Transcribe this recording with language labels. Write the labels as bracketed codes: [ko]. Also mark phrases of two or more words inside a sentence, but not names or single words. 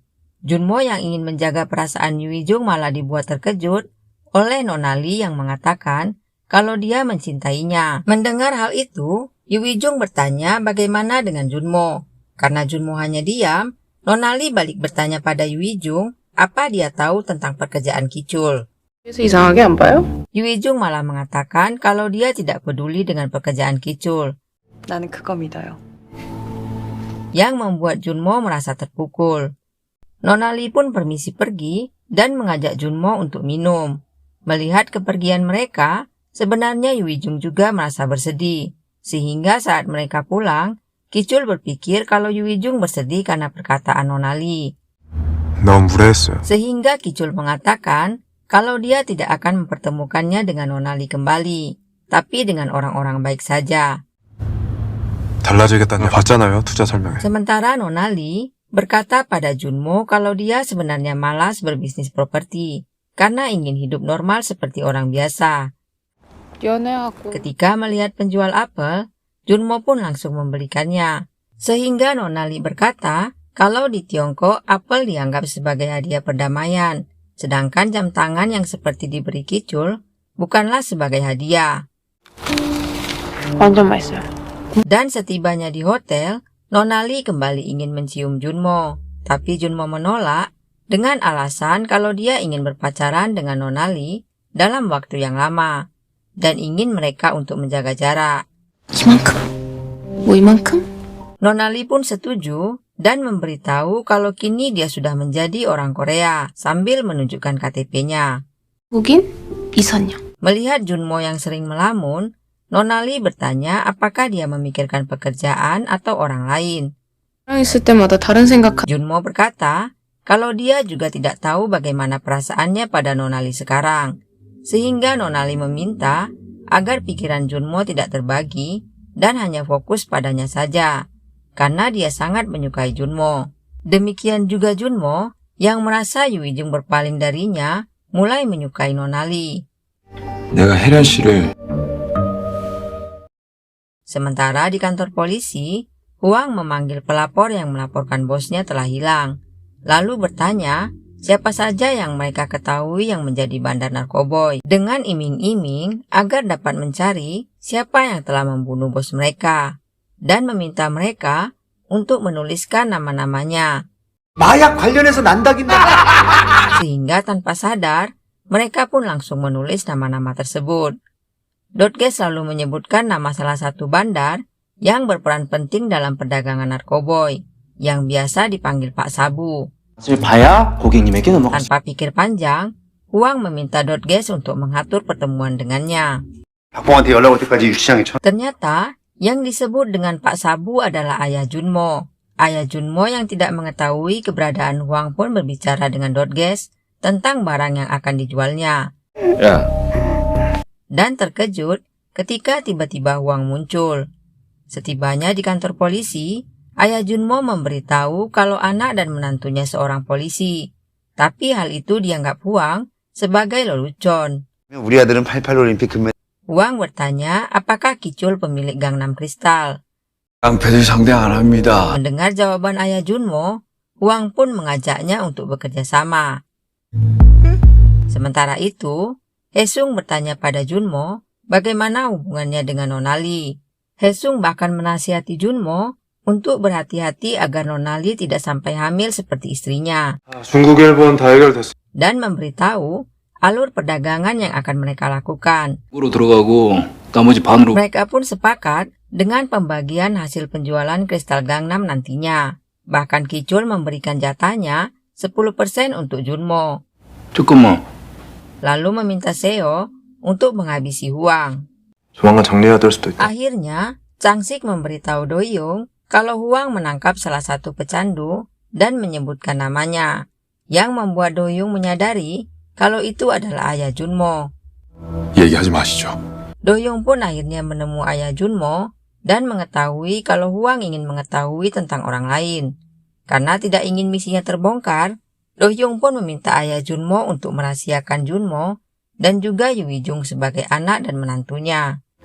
[id] Junmo yang ingin menjaga perasaan Yuwijung malah dibuat terkejut oleh Nonali yang mengatakan kalau dia mencintainya. Mendengar hal itu, Yuwijung bertanya bagaimana dengan Junmo. Karena Junmo hanya diam, Nonali balik bertanya pada Yuwijung apa dia tahu tentang pekerjaan Kicul. [ko] 그래서 이상하게 안 봐요? [id] Yuwijung malah mengatakan kalau dia tidak peduli dengan pekerjaan Kicul, [ko] 나는 그거 믿어요. [id] yang membuat Junmo merasa terpukul. Nonali pun permisi pergi dan mengajak Junmo untuk minum. Melihat kepergian mereka, sebenarnya Yuwijung juga merasa bersedih, sehingga saat mereka pulang, Kicul berpikir kalau Yuwijung bersedih karena perkataan Nonali. [ko] 넌 무례했어요. [id] Sehingga Kicul mengatakan kalau dia tidak akan mempertemukannya dengan Nonali kembali, tapi dengan orang-orang baik saja. [ko] 달라지겠다는 거 봤잖아요, 투자 설명회. [id] Sementara Nona Lee berkata pada Junmo kalau dia sebenarnya malas berbisnis properti karena ingin hidup normal seperti orang biasa. [ko] 연애하고 [id] Ketika melihat penjual apel, Junmo pun langsung membelikannya. Sehingga Nona Lee berkata kalau di Tiongkok apel dianggap sebagai hadiah perdamaian, sedangkan jam tangan yang seperti diberi Kicul bukanlah sebagai hadiah. [ko] 완전 맛있어요. [id] Dan setibanya di hotel, Nona Lee kembali ingin mencium Junmo. Tapi Junmo menolak dengan alasan kalau dia ingin berpacaran dengan Nona Lee dalam waktu yang lama dan ingin mereka untuk menjaga jarak. [ko] 이만큼? 뭐 이만큼? [id] Nona Lee pun setuju dan memberitahu kalau kini dia sudah menjadi orang Korea sambil menunjukkan KTP-nya. [ko] 거긴 이선영. [id] Melihat Junmo yang sering melamun, Nona Lee bertanya apakah dia memikirkan pekerjaan atau orang lain. [ko] 사랑 있을 때마다 다른 생각. [id] Junmo berkata kalau dia juga tidak tahu bagaimana perasaannya pada Nona Lee sekarang, sehingga Nona Lee meminta agar pikiran Junmo tidak terbagi dan hanya fokus padanya saja, karena dia sangat menyukai Junmo. Demikian juga Junmo yang merasa Yu Wijung berpaling darinya mulai menyukai Nona Lee. [ko] 내가 혜련 씨를 [id] Sementara di kantor polisi, Huang memanggil pelapor yang melaporkan bosnya telah hilang, lalu bertanya siapa saja yang mereka ketahui yang menjadi bandar narkoboy, dengan iming-iming agar dapat mencari siapa yang telah membunuh bos mereka, dan meminta mereka untuk menuliskan nama-namanya. [ko] 마약 관련해서 난다긴다. [id] Sehingga tanpa sadar, mereka pun langsung menulis nama-nama tersebut. Dotges selalu menyebutkan nama salah satu bandar yang berperan penting dalam perdagangan narkoboy, yang biasa dipanggil Pak Sabu. [ko] 맛을 봐야 고객님에게 넘어갈 수 [id] Tanpa pikir panjang, Huang meminta Dotges untuk mengatur pertemuan dengannya. [ko] 박봉한테 연락 올 때까지 유치장에 [id] Ternyata, yang disebut dengan Pak Sabu adalah ayah Junmo. Ayah Junmo yang tidak mengetahui keberadaan Huang pun berbicara dengan Dotges tentang barang yang akan dijualnya. [ko] 야, [id] Dan terkejut ketika tiba-tiba Huang muncul. Setibanya di kantor polisi, ayah Junmo memberitahu kalau anak dan menantunya seorang polisi. Tapi hal itu dianggap Huang sebagai lelucon. [ko] 우리 아들은 88 올림픽 금메달 [id] Huang bertanya apakah Kicul pemilik Gangnam Kristal. [ko] 깡패들 상대 안 합니다. [id] Mendengar jawaban ayah Junmo, Huang pun mengajaknya untuk bekerja sama. Sementara itu, Haesung bertanya pada Junmo bagaimana hubungannya dengan Nona Lee. Haesung bahkan menasihati Junmo untuk berhati-hati agar Nona Lee tidak sampai hamil seperti istrinya, [ko] 중국 일본 다 해결됐어. [id] dan memberitahu alur perdagangan yang akan mereka lakukan. [ko] 으로 들어가고 나머지 반으로 [id] Mereka pun sepakat dengan pembagian hasil penjualan kristal Gangnam nantinya. Bahkan Kicul memberikan jatahnya 10% untuk Junmo, [ko] 잠깐만. [id] lalu meminta Seo untuk menghabisi Huang. [ko] 조만간 정리해야 될 수도 있다. [id] Akhirnya, Changsik memberitahu Doyoung kalau Huang menangkap salah satu pecandu dan menyebutkan namanya, yang membuat Doyoung menyadari kalau itu adalah ayah Junmo. [ko] 얘기하지 마시죠. [id] Doyoung pun akhirnya menemui ayah Junmo dan mengetahui kalau Huang ingin mengetahui tentang orang lain. Karena tidak ingin misinya terbongkar, Doyoung pun meminta ayah Junmo untuk merahasiakan Junmo dan juga Yu Wijung sebagai anak dan menantunya.